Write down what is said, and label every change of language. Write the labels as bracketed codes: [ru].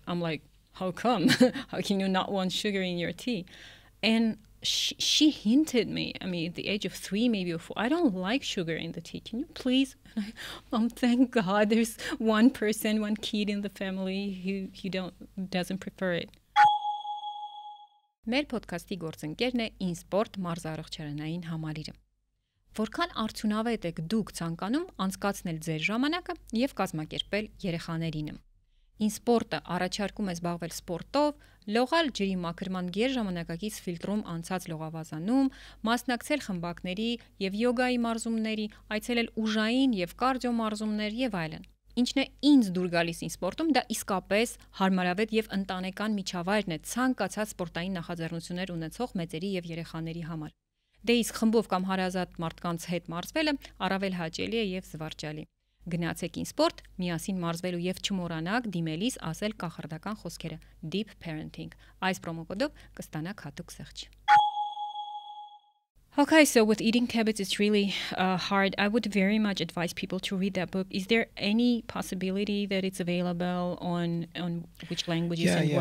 [en] I'm like, how come? How can you not want sugar in your tea? And she hinted me, I mean, at the age of 3, maybe, or 4, I don't like sugar in the tea. Can you please? Thank God there's one person, one kid in the family who doesn't prefer it. [hy] Մեր podcast-ի գործընկերն է InSport մարզարողջարանային համալիրը։ Որքան արդյունավետ եք դուք ցանկանում անցկացնել ձեր ժամանակը եւ կազմակերպել երեխաներինը։ InSport-ը առաջարկում է զբաղվել սպորտով, լողալ ջրի մաքրման գերժամանակակից ֆիլտրում անցած լողավազանում, մասնակցել խմբակների եւ յոգայի մարզումների, այցելել ուժային եւ կարդիո մարզումներ եւ այլն։ Ինչն է ինձ դուր գալիս InSport-ում, դա իսկապես հարմարավետ եւ ընտանեկան միջավայրն է ցանկացած սպորտային նախաձեռնություններ ունեցող մեծերի եւ երեխաների համար։ Դե իսկ խմբով կամ հարազատ մարդկանց հետ մարզվելը առավել հաճելի է եւ զվարճալի։ Գնացեք ինսպորտ, միասին մարզվելու եւ չմոռանաք դիմելիս ասել կախարդական խոսքերը deep parenting։ Այս պրոմոկոդով կստանաք հատուկ սեղչ։ [en] Okay, so with eating habits, it's really hard. I would very much advise people to read that book. Is there any possibility that it's available on which languages and where?